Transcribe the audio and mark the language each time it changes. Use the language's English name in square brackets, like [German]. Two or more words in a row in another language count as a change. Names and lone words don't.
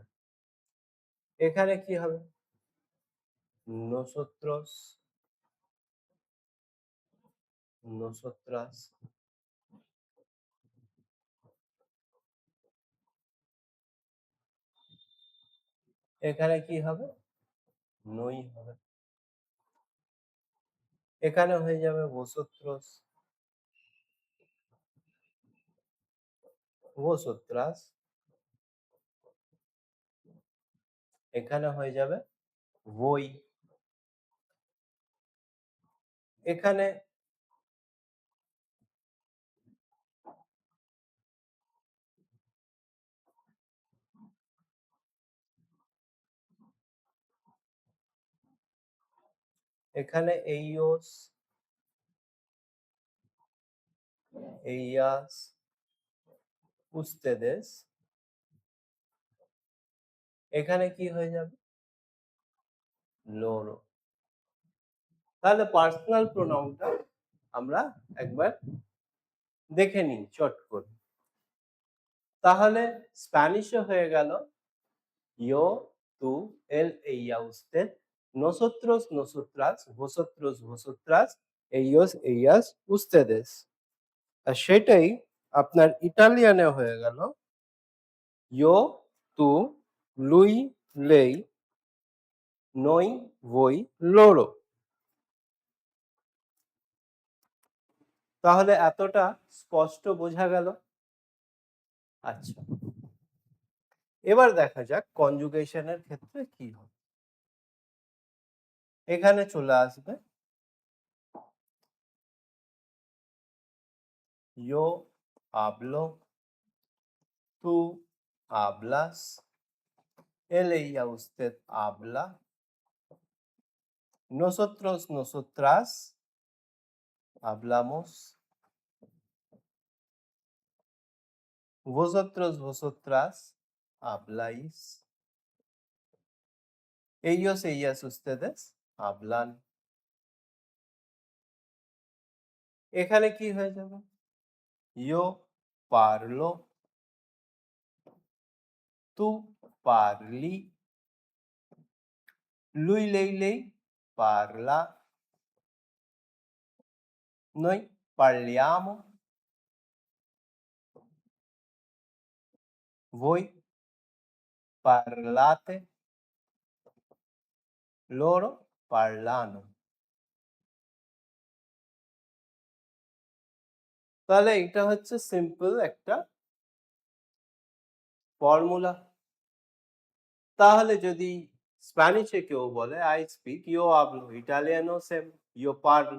[Bangla] এখানে কি হবে? [Spanish] nosotros, nosotras. [Bangla] এখানে কি হবে? নই হবে। এখানে হয়ে যাবে [Spanish] vosotros, vosotras। [Bangla] এখানে হয়ে যাবে voi। এখানে এখানে [Spanish] ellos, ellas, ustedes। [Bangla] এখানে কি হয়ে যাবে? loro। তাহলে পার্সোনাল প্রোনাউনটা আমরা একবার দেখে নিই চট করে। তাহলে স্প্যানিশে হয়ে গেল [Spanish] yo, tú, él, ella, usted, nosotros, nosotras, vosotros, vosotras, ellos, ellas, ustedes। [Bangla] আর সেটাই আপনার ইটালিয়ানে হয়ে গেল [Spanish] yo, tú, [Italian] lui, lei, noi, voi, loro। [Bangla] তাহলে এতটা স্পষ্ট বোঝা গেল। আচ্ছা, এবার দেখা যাক কনজুগেশনের ক্ষেত্রে কি হবে। এখানে চলে আসবে [Spanish] yo hablo, tú hablas. He leía usted habla. Nosotros, nosotras hablamos. Vosotros, vosotras habláis. Ellos, ellas, ustedes hablan. [Bangla] এখানে কি হয়ে যাবে? [Italian] Yo parlo. Tu parli. Lui, lei, lei parla. Noi parliamo. Voi parlate. Loro parlano. [Bangla] তাহলে এটা হচ্ছে সিম্পল একটা ফর্মুলা। তাহলে যদি স্প্যানিশে কেউ বলে [English] I speak, you [Bangla] hablo, ইটালিয়ানো সেম, ইউ parlo।